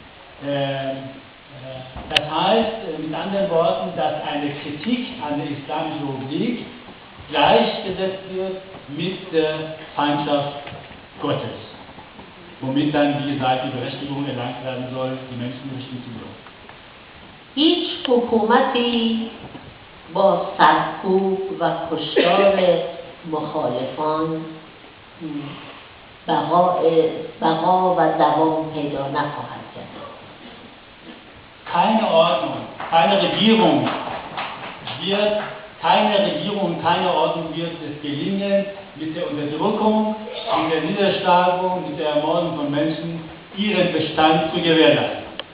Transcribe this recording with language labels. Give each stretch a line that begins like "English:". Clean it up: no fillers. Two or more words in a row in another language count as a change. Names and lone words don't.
German: Das heißt, mit anderen Worten, dass eine Kritik an der Islamischen Republik gleichgesetzt wird mit der Feindschaft Gottes, womit dann, wie gesagt, die Berechtigung erlangt werden soll, die Menschenrechte zu hören.
Persian: هیچ حکومتی با سرکوب و کشتار مخالفان بقا و دوام پیدا نخواهد کرد.
German: Keine Ordnung, keine Regierung, keine Ordnung wird es gelingen, mit der Unterdrückung, mit der Niederschlagung, mit der Ermordung von Menschen ihren Bestand zu gewährleisten.